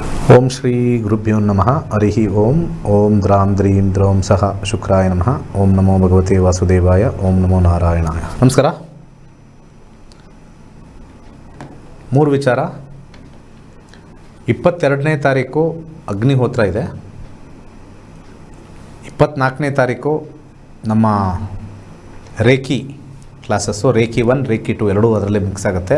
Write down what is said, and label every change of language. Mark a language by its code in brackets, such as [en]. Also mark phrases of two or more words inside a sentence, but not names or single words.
[sa] ಓಂ ಶ್ರೀ ಗುರುಭ್ಯೋ ನಮಃ ಹರಿ ಓಂ. ಓಂ ದ್ರಾಂ ದ್ರೀಂ ದ್ರೌಂ ಸಹ ಶುಕ್ರಾಯ ನಮಃ. ಓಂ ನಮೋ ಭಗವತೆ ವಾಸುದೇವಾಯ. ಓಂ ನಮೋ ನಾರಾಯಣಾಯ. ನಮಸ್ಕಾರ. [kn] 3 ವಿಚಾರ. 22ನೇ ತಾರೀಕು ಅಗ್ನಿಹೋತ್ರ ಇದೆ. 24ನೇ ತಾರೀಕು ನಮ್ಮ ರೇಖಿ ಕ್ಲಾಸಸ್ಸು, ರೇಖಿ 1 ರೇಖಿ 2 ಎರಡೂ ಅದರಲ್ಲೇ ಮಿಕ್ಸ್ ಆಗುತ್ತೆ.